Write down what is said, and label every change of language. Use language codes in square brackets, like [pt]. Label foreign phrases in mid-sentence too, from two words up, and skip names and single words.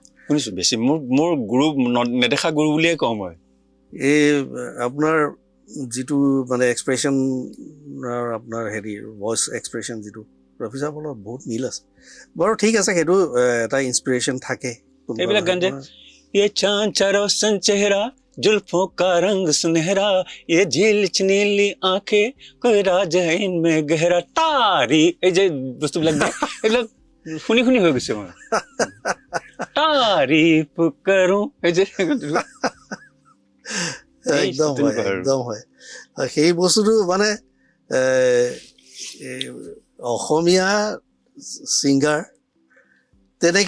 [as] শুনিছোঁ বেছি, মোৰ গুৰু নেদেখা গুৰু বুলিয়ে কওঁ মই। এই আপোনাৰ যিটো মানে এক্সপ্ৰেশ্যন, আপোনাৰ [en] voice expression [as] যিটো, ৰফি চাহাবৰ লগত বহুত মিল আছে বাৰু। ঠিক আছে, সেইটো এটা ইনস্পিৰেশ্যন থাকে। এইবিলাক গান যে, [hi] ये चांद सा रोशन चेहरा, जुल्फों का रंग सुनहरा, ये झील नीली आंखें, कोई राज है इनमें गहरा, तारी, [as] এই যে বস্তুবিলাক যে, এইবিলাক শুনি শুনি হৈ গৈছে মই। তাৰিফ কৰোঁ, এই যে একদম হয়, একদম হয়। সেই বস্তুটো মানে অসমীয়া ছিংগাৰ তেনেকে